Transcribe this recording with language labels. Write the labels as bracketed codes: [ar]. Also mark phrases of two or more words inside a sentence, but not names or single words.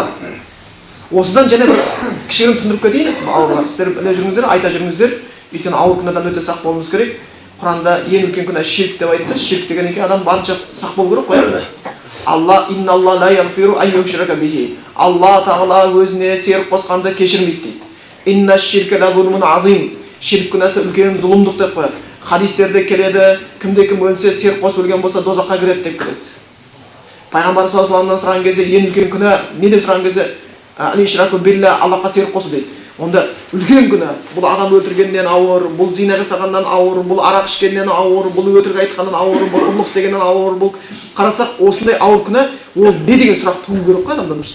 [kk] Осыдан және бір кішігірім түсіндіріп кетейін. Балалар, сіздер біле жүріңіздер, айта жүріңіздер. Өйткені ауыр күнәдан өте сақ болуымыз керек. Құранда ең үлкен күнә ширк деп айтты. Ширк деген екен адам барынша сақ болу керек қой. [ar] الله إن الله لا يغفر أن يشرك به. [kk] Алла Тағала өзіне серік қосқанды кешірмейді дейді. [ar] إن الشرك لظلم عظيم. [kk] Ширк күнәсі үлкен зұлымдық деп қояды. Хадистерде келеді, кімде-кім өлсе серік қосып өлген болса дозаққа кіреді деп келеді. Пайғамбар [ar] صلى الله عليه وسلم [kk] сұраған кезде ең үлкен күнә не деп сұраған кезде [ar] الإشراك بالله, [kk] Аллахқа серік қосу дейді. Онда үлкен күнә. Бұл адам өлтіргеннен ауыр, бұл зина жасағаннан ауыр, бұл арақ ішкеннен ауыр, бұл өтірік айтқаннан ауыр, бұл ұрлық істегеннен ауыр, бұл қарасақ осындай ауыр күнә, ол не деген сұрақ туып керек қой адамдан, дұрыс па?